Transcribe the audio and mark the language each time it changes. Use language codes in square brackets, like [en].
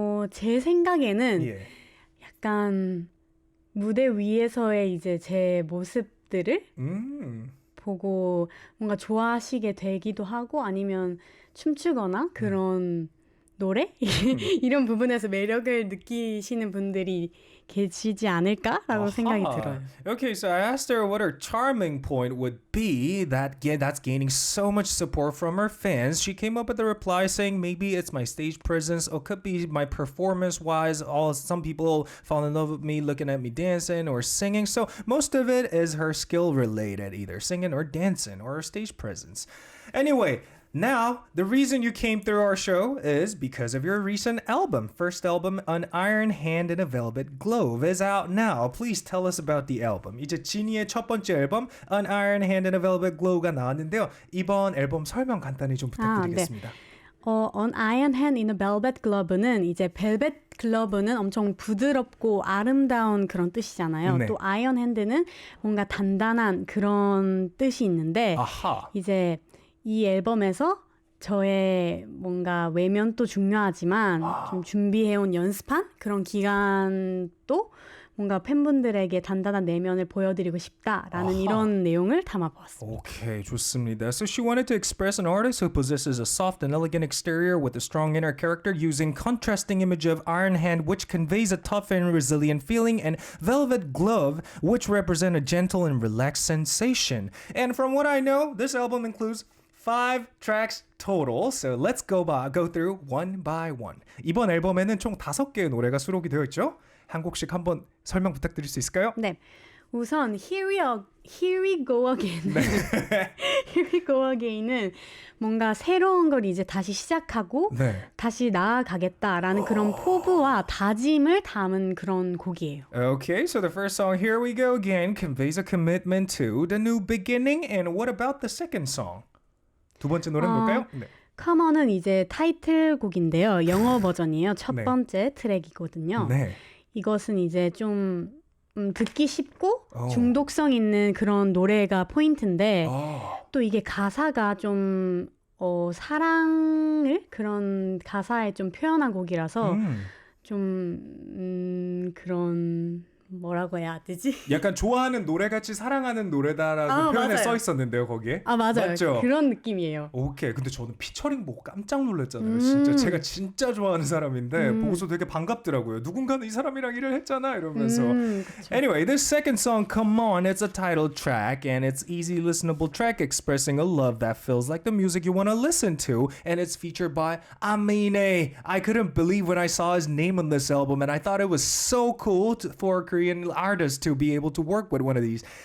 [ko] 제 생각에는 약간 무대 위에서의 이제 제 모습들을 보고 뭔가 좋아하시게 되기도 하고 아니면 춤추거나 그런 노래? 이런 부분에서 매력을 느끼시는 분들이 계시지 않을까라고 생각이 들어요. [en] Okay, so I asked her what her charming point would be that's gaining so much support from her fans. She came up with a reply saying maybe it's my stage presence or could be my performance-wise. Some people fall in love with me looking at me dancing or singing. So most of it is her skill related, either singing or dancing or her stage presence. Anyway, now, the reason you came through our show is because of your recent album. First album, An Iron Hand in a Velvet Glove, is out now. Please tell us about the album. [ko] 이제 지니의 첫 번째 앨범, An Iron Hand in a Velvet Glove가 나왔는데요. 이번 앨범 설명 간단히 좀 부탁드리겠습니다. An Iron Hand in a Velvet Glove는 이제 벨벳 글러브는 엄청 부드럽고 아름다운 그런 뜻이잖아요. 또 아이언 핸드는 뭔가 단단한 그런 뜻이 있는데 이제 이 앨범에서 저의 뭔가 외면도 중요하지만 좀 준비해온 연습한 그런 기간도 뭔가 팬분들에게 단단한 내면을 보여드리고 싶다라는 이런 내용을 담아보았습니다. Okay, 좋습니다. [en] So she wanted to express an artist who possesses a soft and elegant exterior with a strong inner character using contrasting image of Iron Hand, which conveys a tough and resilient feeling, and Velvet Glove, which represent a gentle and relaxed sensation. And from what I know, this album includes 5 tracks total. So let's go through one by one. [ko] 이번 앨범에는 총 5개의 노래가 수록이 되어 있죠. 한 곡씩 한번 설명 부탁드릴 수 있을까요? 네. 우선 Here We Go Again. 네. Here We Go Again은 뭔가 새로운 걸 이제 다시 시작하고 네. 다시 나아가겠다라는 그런 포부와 다짐을 담은 그런 곡이에요. [en] Okay, so the first song, Here We Go Again, conveys a commitment to the new beginning. And what about the second song? [ko] 두 번째 노래는 뭘까요? 네. Come On은 이제 타이틀곡인데요. 영어 버전이에요. 첫 네. 번째 트랙이거든요. 네. 이것은 이제 좀 듣기 쉽고 중독성 있는 그런 노래가 포인트인데 또 이게 가사가 좀 사랑을 그런 가사에 좀 표현한 곡이라서 좀 그런 뭐라고 해야 되지? 약간 좋아하는 노래같이 사랑하는 노래다라고 표현에 맞아요. 써 있었는데요, 거기에. 맞아요. 맞죠? 그런 느낌이에요. 오케이. 근데 저는 피처링 보고 깜짝 놀랐잖아요. 진짜 제가 진짜 좋아하는 사람인데 보고서 되게 반갑더라고요. 누군가는 이 사람이랑 일을 했잖아 이러면서. [en] Anyway, this second song, Come On, it's a title track and it's easy listenable track expressing a love that feels like the music you want to listen to, and it's featured by Amine. I couldn't believe when I saw his name on this album, and I thought it was so cool for Korean artists to be able to work with one of these.